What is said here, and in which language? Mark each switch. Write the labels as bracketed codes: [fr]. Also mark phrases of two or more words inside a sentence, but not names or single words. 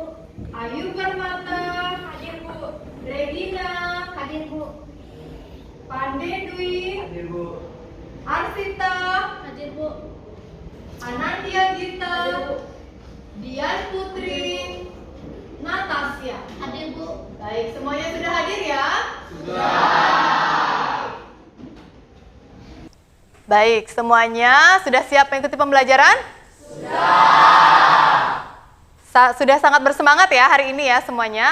[id] Ayu Permata, Hadir Bu. Regina, Hadir Bu. Pande Dwi, Hadir Bu. Arsita, Hadir Bu. Anandia Gita, Hadir Bu. Dian Putri, Natasya. Hadir Bu. Baik, semuanya sudah hadir ya? Baik, semuanya sudah siap mengikuti pembelajaran? Sudah sangat bersemangat ya hari ini ya semuanya.